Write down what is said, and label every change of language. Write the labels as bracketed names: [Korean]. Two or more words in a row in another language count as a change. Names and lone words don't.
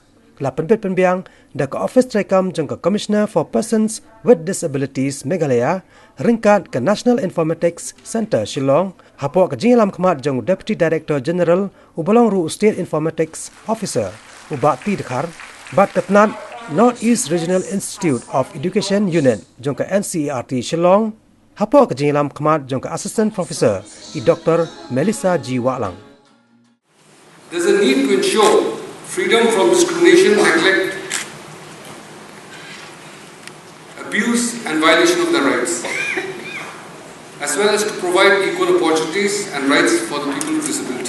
[Khasi] Lapan pet penbiang da ka office rekam jang ka Commissioner for Persons with Disabilities Meghalaya ringkat ka National Informatics Center Shillong hapo ka jingalam khamat jang [English] Deputy Director General [Khasi] ubalong ru [English] State Informatics Officer [Khasi] uba ti dekhar bat katnat North East Regional Institute of Education Unit jang ka NCERT Shillong hapo ka jingalam khamat jang ka [English] Assistant Professor Dr. [Khasi] Melissa G. Walang. [English] There's a need to ensure freedom from discrimination, neglect, abuse and violation of their rights, as well as to provide equal opportunities and rights for the people with disability.